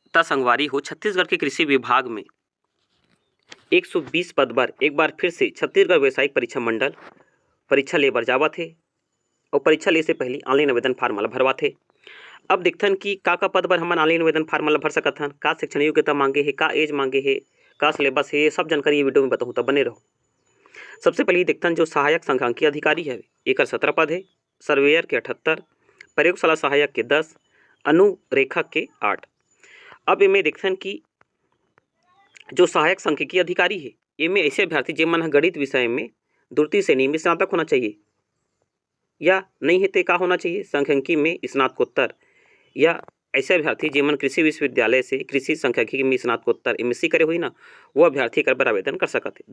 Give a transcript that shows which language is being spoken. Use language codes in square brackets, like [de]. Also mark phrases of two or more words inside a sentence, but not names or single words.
[hne] ता संगवारी हो छत्तीसगढ़ के कृषि विभाग में 120 पद बर एक बार फिर से छत्तीसगढ़ व्यवसायिक परीक्षा मंडल परीक्षा ले बर जावत हे और परीक्षा ले से पहले ऑनलाइन आवेदन फार्म ला भरवाथे। अब देखथन कि का पद बर हमन ऑनलाइन आवेदन फार्म ला भर सकत हन, का शैक्षणिक योग्यता मांगे हे, का एज मांगे हे, का सिलेबस है, सब जानकारी ये वीडियो में बताऊँ तो बने रहो। सबसे पहले देखथन जो सहायक संख्यांकीय अधिकारी है एक 17 पद है, सर्वेयर के 78, प्रयोगशाला सहायक के 10, अनुरेखक के 8। अब इनमें देखथन कि जो सहायक सांख्यिकी अधिकारी है इनमें ऐसे अभ्यर्थी जेमन गणित विषय में द्वितीय श्रेणी में स्नातक होना चाहिए या नहीं है तो का होना चाहिए सांख्यिकी में स्नातकोत्तर, या ऐसे अभ्यर्थी जेमन कृषि विश्वविद्यालय से कृषि सांख्यिकी में स्नातकोत्तर एमएससी करे हुई ना वो अभ्यर्थी कर आवेदन कर सकते हैं।